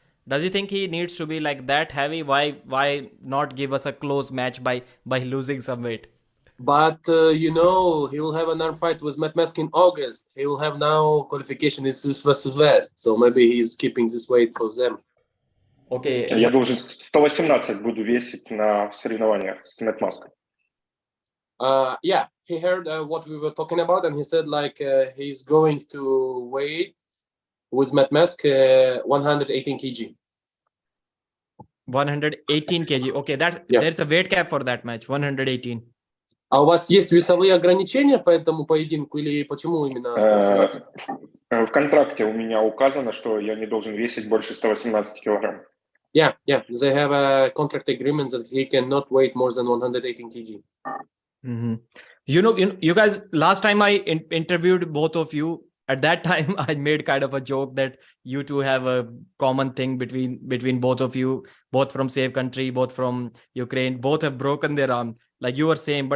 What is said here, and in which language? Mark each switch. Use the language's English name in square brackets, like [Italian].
[English] Does he think he needs to be like that heavy? Why not give us a close match by losing some weight? But he will have an arm fight with Matt Mask in August. He will have now qualification is versus West, so maybe he's keeping this weight for them. Okay. [Russian] Я должен 118 буду весить на соревнованиях с Мэтт Маском. [English] Yeah, he heard what we were talking about, and he said like he's going to weigh with Matt Mask 118 kg. 118 kg. Okay, Yeah. there's a weight cap for that match. 118. [Russian] А у вас есть весовые ограничения по этому поединку или почему именно 118? В контракте у меня указано, что я не должен весить больше 118 килограмм. [English] Yeah, they have a contract agreement that he cannot weigh more than 118 kg. Mm-hmm. You guys, last time I interviewed both of you, at that time I made kind of a joke that you two have a common thing between both of you, both from same country, both from Ukraine, both have broken their arm, like you were saying.